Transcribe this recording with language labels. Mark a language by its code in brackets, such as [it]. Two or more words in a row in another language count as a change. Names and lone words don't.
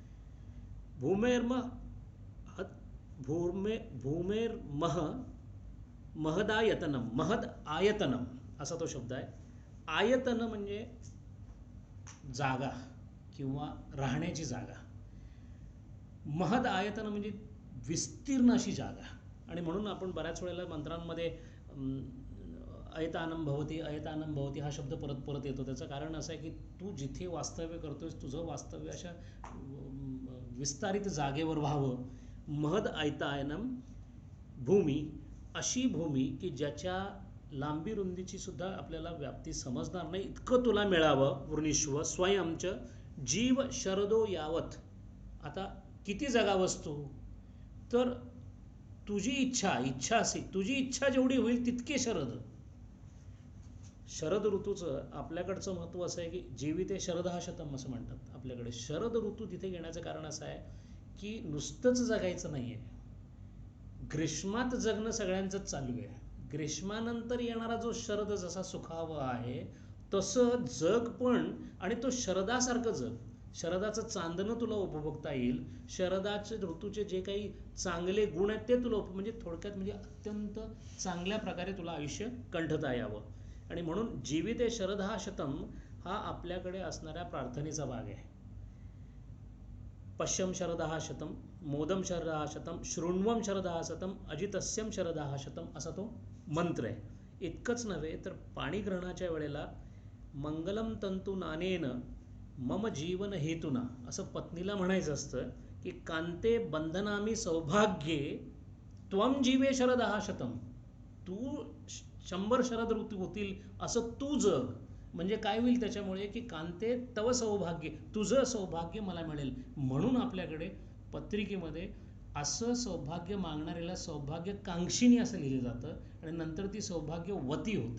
[sa] भूमेर्मह महदायतनम, महद आयतनम [mr] असा तो शब्द आहे. आयतन म्हणजे जागा किंवा राहण्याची जागा. [sa] महद आयतन [mr] म्हणजे विस्तीर्ण अशी जागा. आणि म्हणून आपण बऱ्याच वेळेला मंत्रांमध्ये [sa] अयतानम भवती अयतानम भवती [mr] हा शब्द परत परत येतो. त्याचं कारण असं आहे की तू जिथे वास्तव्य करतोयस, तुझं वास्तव्य अशा विस्तारित जागेवर व्हावं. [sa] महद आयतायनम भूमी, [mr] अशी भूमी की ज्याच्या लांबी रुंदीची सुद्धा आपल्याला व्याप्ती समजणार नाही इतकं तुला मिळावं. [sa] वृणीश्व स्वयंच जीव शरदो यावत. [mr] आता किती जगावंस तू, तर तुझी इच्छा असेल, तुझी इच्छा जेवढी होईल तितके शरद. शरद ऋतूचं आपल्याकडचं महत्त्व असं आहे की [sa] जीविते शरदः शतम [mr] असं म्हणतात आपल्याकडे. शरद ऋतू तिथे घेण्याचं कारण असं आहे की नुसतंच जगायचं नाही आहे. ग्रीष्मात जगणं सगळ्यांचंच चालू आहे. ग्रीष्मानंतर येणारा जो शरद जसा सुखावा आहे तसं जग पण, आणि तो शरदासारखं जग. शरदाचं चांदणं तुला उपभोगता येईल. शरदाचे ऋतूचे जे काही चांगले गुण आहेत ते तुला म्हणजे थोडक्यात म्हणजे अत्यंत चांगल्या प्रकारे तुला आयुष्य कंठता यावं. आणि म्हणून [sa] जीविते शरदः शतम [mr] हा आपल्याकडे असणाऱ्या प्रार्थनेचा भाग आहे. [sa] पश्यम शरदः शतम, मोदम शरदः शतम, शृण्वम शरदः शतम, अजितस्यम शरदः शतम [mr] असा तो मंत्र आहे. इतकंच नव्हे तर पाणीग्रहणाच्या वेळेला [sa] मंगलम तंतु नानेन मम जीवन हेतुना [mr] असं पत्नीला म्हणायचं असतं की [sa] कांते बंधनामी सौभाग्ये त्वम जीवे शरदः शतम. [mr] तू 100 शरद ऋतू होतील असं तू जग. म्हणजे काय होईल त्याच्यामुळे की [sa] कांते तव सौभाग्य, [mr] तुझं सौभाग्य मला मिळेल. म्हणून आपल्याकडे पत्रिकेमध्ये असं सौभाग्य मागणाऱ्याला सौभाग्यकांक्षिणी असं लिहिलं जातं आणि नंतर ती सौभाग्यवती होते.